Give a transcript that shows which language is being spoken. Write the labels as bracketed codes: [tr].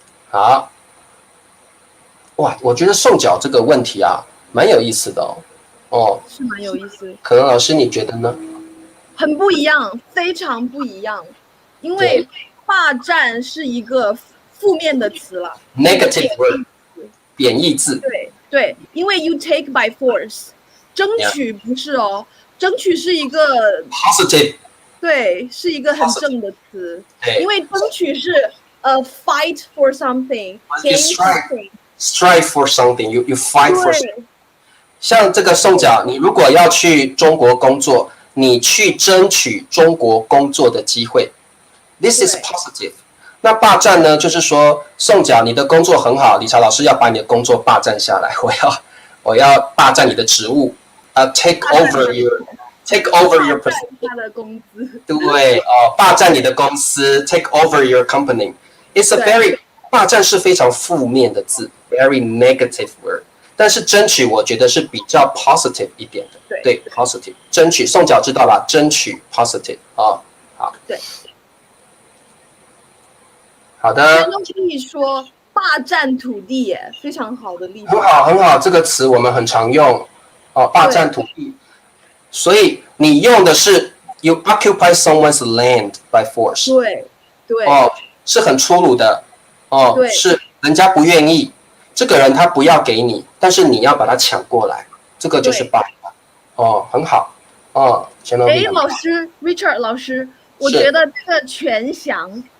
[zh] 好，哇，我觉得送脚这个问题蛮有意思的是蛮有意思。可能老师你觉得呢？很不一样，非常不一样。因为霸占是一个负面的词了 [en] ，negative word， [zh] 贬义字。对，因为 [en] you take by force， [zh] 争取不是争取是一个 [en] positive， [zh] 对，是一个很正的词。因为争取是 [en] fight for something，gain something，strive for something，you fight for something。 [zh] 像这个送脚，你如果要去中国工作，你去争取中国工作的机会。 [en] This is positive。 [zh] 那霸占呢？就是说，送脚，你的工作很好，理查老师要把你的工作霸占下来，我要霸占你的职务， [en] take over your position。 [zh] 他的工资。对霸占你的公司 ， [en] take over your company。 It's a very [zh] 霸占是非常负面的字 ， [en] very negative word。 [zh] 但是争取，我觉得是比较 positive 一点的。对 ，positive。争取，送脚知道吧？争取 positive 好。对。好的，都可以说霸占土地耶，非常好的例子。很好，这个词我们很常用霸占土地。所以你用的是 [en] you occupy someone's land by force。 [zh] 对是很粗鲁的是人家不愿意，这个人他不要给你，但是你要把他抢过来，这个就是霸占很好老师 Richard 老师，我觉得这个全翔。